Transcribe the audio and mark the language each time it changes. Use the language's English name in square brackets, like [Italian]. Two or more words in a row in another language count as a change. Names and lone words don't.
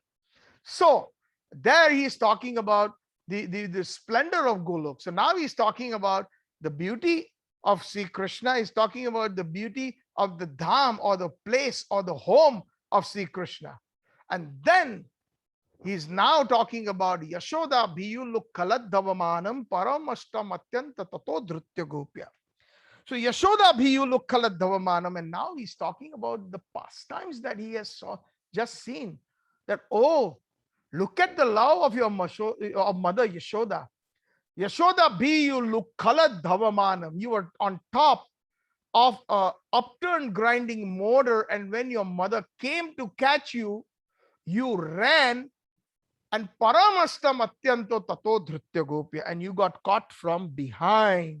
[English] So there he is talking about the splendor of Golok. So now he's talking about the beauty of Sri Krishna. He's talking about the beauty of the dham, or the place, or the home of Sri Krishna. And then he's now talking about [Sanskrit] यशोदा भियो लूखलाद् धावमानं परामृष्टम् अत्यन्त ततो द्रुत्य गोप्या. So यशोदा भियो लूखलाद् धावमानं, [English] and now he's talking about the pastimes that he has just seen. That, oh, look at the love of your mother Yashoda. [Sanskrit] यशोदा भियो लूखलाद् धावमानं. [English] You were on top of a upturned grinding motor, and when your mother came to catch you, you ran, and [Sanskrit] परामृष्टम् अत्यन्तो ततो द्रुत्य गोप्या, [English] and you got caught from behind.